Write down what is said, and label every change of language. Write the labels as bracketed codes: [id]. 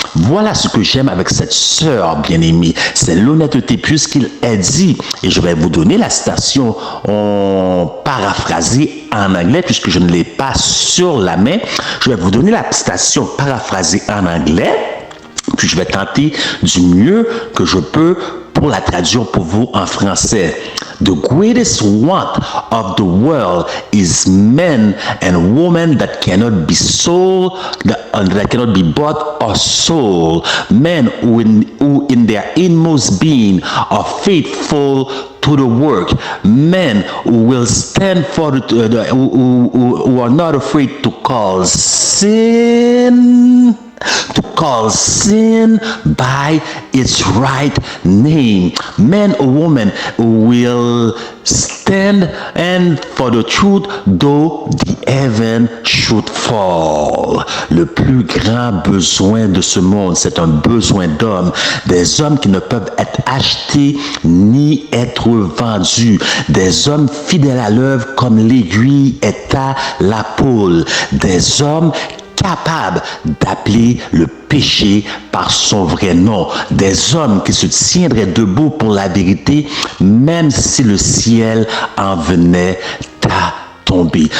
[fr] Voilà ce que j'aime avec cette sœur bien-aimée, c'est l'honnêteté, puisqu'il est dit, et je vais vous donner la citation paraphrasée en anglais, puisque je ne l'ai pas sur la main, je vais vous donner la citation paraphrasée en anglais, puis je vais tenter du mieux que je peux pour la traduire pour vous en français. [en] The greatest want of the world is men and women that cannot be sold, that cannot be bought or sold. Men who in their inmost being are faithful to the work. Men who will stand for who are not afraid to call sin to call sin by its right name. Man or woman will stand and for the truth, though the heaven should fall. [fr] Le plus grand besoin de ce monde, c'est un besoin d'hommes, des hommes qui ne peuvent être achetés ni être vendus, des hommes fidèles à l'œuvre comme l'aiguille est à la pôle, des hommes capables d'appeler le péché par son vrai nom, des hommes qui se tiendraient debout pour la vérité, même si le ciel en venait à tomber.